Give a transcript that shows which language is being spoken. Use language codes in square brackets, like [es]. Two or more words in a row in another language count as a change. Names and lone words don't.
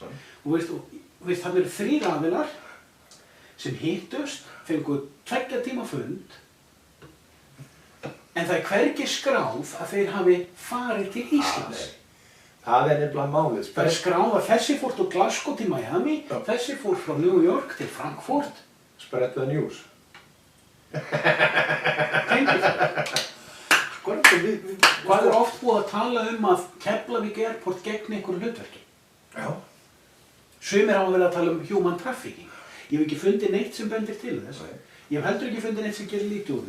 [is] Og veist, það eru 3 aðilar sem hittust, fengu 2 tíma fund, en það er hvergi skráð að þeir hafi farið til Íslands. Það er nefnilega málið. Það er skráð að þessi fór til Glasgow til Miami, þessi fór frá New York til Frankfurt. [en] Spread the news. [is] Tengið það. Hvað er oft búið að tala að Keflavík Airport gegni einhverju hlutverki? Já. Sumir hafa verið að tala [en] human trafficking. [is] Ég hef ekki fundið neitt sem bendir til þess. Ég hef heldur ekki fundið neitt sem gerir lítið úr því.